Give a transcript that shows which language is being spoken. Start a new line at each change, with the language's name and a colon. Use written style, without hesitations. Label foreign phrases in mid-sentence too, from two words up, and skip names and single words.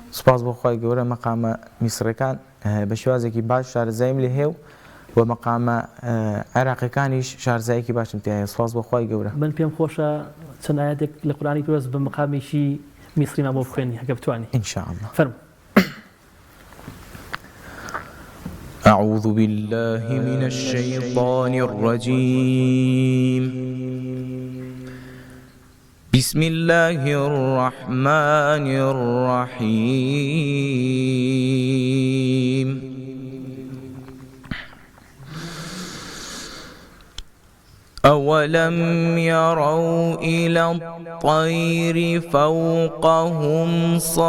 Central Kurdish: سوپاس بۆ خی گەورە مەقامە میسرەکان بە شێوازێکی باش شارەزایم لێ هێو و مەقامە عێراقیەکانیش شارەزایەکی باشم تێ هەیە سوپاس بۆ خی گەورە من پێم خۆشە چەند ئاەتێک لە قورئانی پیرۆز بە مەقامێکی میسریمان بۆ بخوێنی هەگە بتوانی ئینشاءڵڵا فەرموو
Arabic: أعوذ بالله من الشيطان الرجيم بسم الله الرحمن الرحيم أولم يروا إلى الطير فوقهم